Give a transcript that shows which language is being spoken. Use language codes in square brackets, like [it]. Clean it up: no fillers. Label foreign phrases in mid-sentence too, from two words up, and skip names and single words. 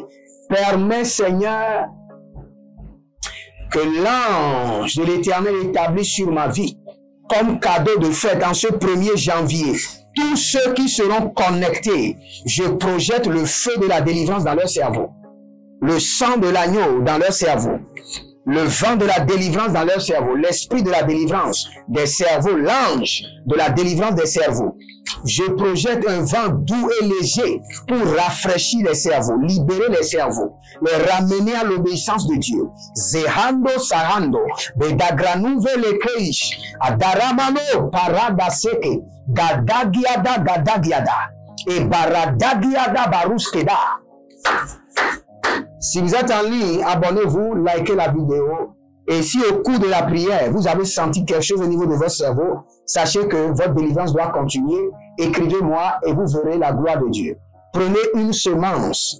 [fr] Permets, Seigneur, que l'ange de l'Éternel établisse sur ma vie, comme cadeau de fête en ce 1er janvier, tous ceux qui seront connectés, je projette le feu de la délivrance dans leur cerveau, le sang de l'agneau dans leur cerveau, le vent de la délivrance dans leur cerveau, l'esprit de la délivrance des cerveaux, l'ange de la délivrance des cerveaux. Je projette un vent doux et léger pour rafraîchir les cerveaux, libérer les cerveaux, les ramener à l'obéissance de Dieu. Zehando sarando, bedagranuve le kreish, adaramano paradaseke, gadagiada, et baradagiada baruskeda. Si vous êtes en ligne, abonnez-vous, likez la vidéo. Et si au cours de la prière, vous avez senti quelque chose au niveau de votre cerveau, sachez que votre délivrance doit continuer. Écrivez-moi et vous verrez la gloire de Dieu. Prenez une semence.